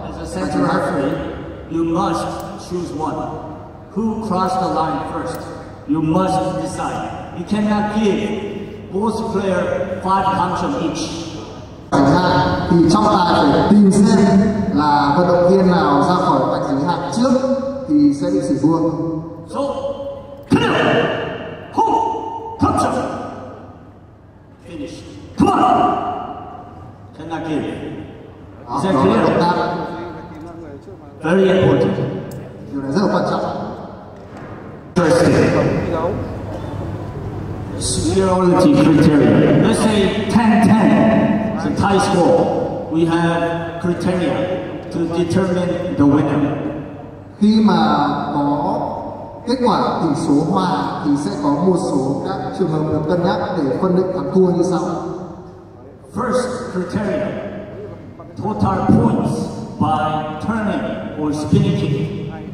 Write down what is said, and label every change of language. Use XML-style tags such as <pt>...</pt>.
<en>As a center referee, you must choose one. Who crossed the line first? You must decide. You cannot give both players 5 gam chong each.</en> <vi>Chẳng hạn thì trọng tài phải tìm xem là vận động viên nào ra khỏi vạch giới hạn trước thì sẽ bị xử thua.</vi> <en>So, clear. Hong, gam chong. Finish. Come on. Cannot give. Is that clear?</en> <vi>Động tác</vi> <en>Very important.</en> <vi>điều này rất là quan trọng.</vi> <en>Superiority criteria. Let's say 10-10. It's a tie score. We have criteria to determine the winner.</en> <vi>Khi mà có kết quả tỷ số hòa thì sẽ có một số các trường hợp được cân nhắc để phân định thắng thua như sau.</vi> <en>First criteria, total points by turning or spinning kick.</en>